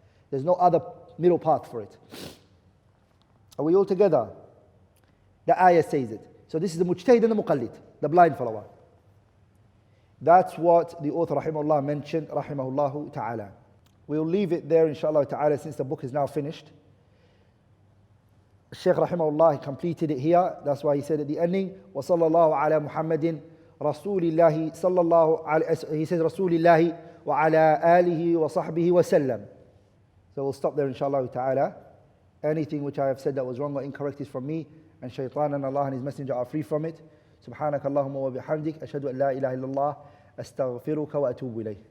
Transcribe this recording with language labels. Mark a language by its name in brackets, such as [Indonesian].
[English] There's no other middle path for it. Are we all together? The ayah says it. So this is the mujtahid and the muqallid, the blind follower. That's what the author rahimahullah mentioned, rahimahullah ta'ala. We'll leave it there inshallah ta'ala since the book is now finished. Shaykh rahimahullah completed it here. That's why he said at the ending, [Arabic] وَصَلَّى اللَّهُ عَلَى مُحَمَّدٍ رَسُولِ اللَّهِ صَلَّى اللَّهُ عَلَيْهِ. [English] He says [Arabic] رَسُولِ اللَّهِ وَعَلَى آلِهِ وَصَحْبِهِ وَسَلَّمَ. [English] So we'll stop there inshallah ta'ala. Anything which I have said that was wrong or incorrect is from me, and shaitan and Allah and His Messenger are free from it. [Arabic] سبحانك اللهم وبحمدك أشهد أن لا إله إلا الله أستغفرك وأتوب إليه.